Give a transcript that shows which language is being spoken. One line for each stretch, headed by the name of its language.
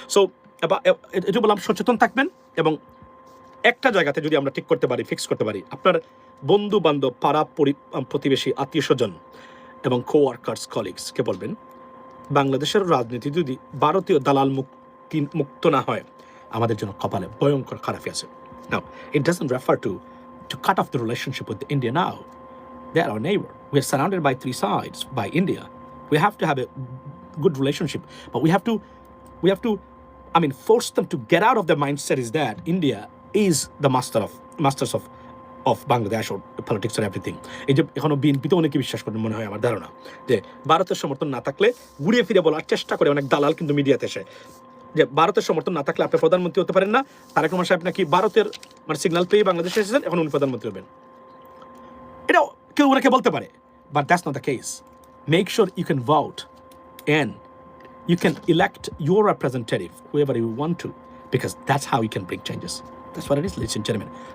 Bangla: So এটা বললাম, সচেতন থাকবেন, এবং একটা জায়গাতে যদি আমরা ঠিক করতে পারি, ফিক্স করতে পারি, আপনার বন্ধু বান্ধব, পাড়া প্রতিবেশী, আত্মীয় স্বজন এবং কোয়ার্কার্স কলিগসকে বলবেন, বাংলাদেশের রাজনীতি যদি ভারতীয় দালাল মুক্ত না হয়, আমাদের জন্য কপালে ভয়ঙ্কর খারাপই আছে।
English: Now, it doesn't refer to cut off the relationship with India now. They are our neighbor. We are surrounded by three sides by India. We have to have a good relationship, but we have to force them to get out of their mindset is that India is the masters of Bangladesh or the politics or everything.
Bangla: এই যে এখনো বিএনপিতে অনেকে বিশ্বাস করেন মনে হয়, আমার ধারণা, যে ভারতের সমর্থন না থাকলে ঘুরিয়ে ফিরে বলার চেষ্টা করে অনেক দালাল কিন্তু মিডিয়াতে এসে, যে ভারতের সমর্থন না থাকলে আপনি প্রধানমন্ত্রী হতে পারেন না। তারেক রহমান সাহেব নাকি ভারতের মানে সিগন্যাল পেয়ে বাংলাদেশে এসেছেন, এখন উনি প্রধানমন্ত্রী হবেন। এটা কেউ ওনাকে বলতে পারে,
English: But that's not the case. Make sure you can vote and you can elect your representative, whoever you want to, because that's how you can bring changes. That's what it is, ladies and gentlemen.